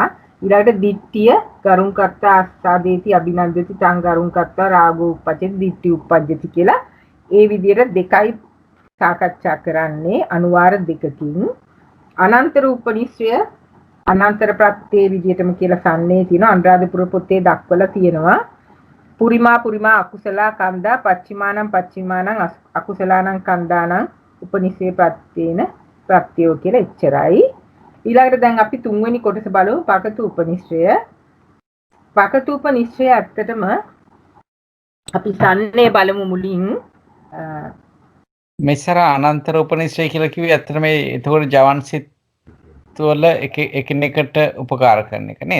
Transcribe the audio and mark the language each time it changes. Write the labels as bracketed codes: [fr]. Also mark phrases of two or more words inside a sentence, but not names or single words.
[pi] ඊළඟට දිට්ඨිය ගරුං කත්ත අස්සාදේති අභිනන්දති තං ගරුං කත්ත රාගෝ උපජ්ජති දිට්ඨි උපජ්ජති [si] කියලා ඒ විදිහට දෙකයි සාකච්ඡා කරන්නේ අනුවාර දෙකකින්. අනන්තර උපනිශ්‍රය අනන්තර ප්‍රත්‍යේ විදිහටම කියලා සම්නේ තියෙනවා. අනුරාධපුර පොතේ දක්වලා තියෙනවා. [pi] පුරිමා අකුසලා කන්දා පච්චිමානං අකුසලානං කන්දානං උපනිශ්‍රේ ප්‍රත්‍යේන ප්‍රත්‍යෝ [si] කියලා එච්චරයි. ඊළඟට දැන් අපි 3 වෙනි කොටස බලමු පකතු උපනිශ්‍රය. පකතු උපනිශ්‍රය ඇත්තටම අපි සම්නේ බලමු මුලින්. මෙසර අනන්තර උපනිශ්‍රය කියලා කිව්වේ ඇත්තටම ඒතකොට ජවන් සිත් වල එකිනෙකට උපකාර කරන එක නේද?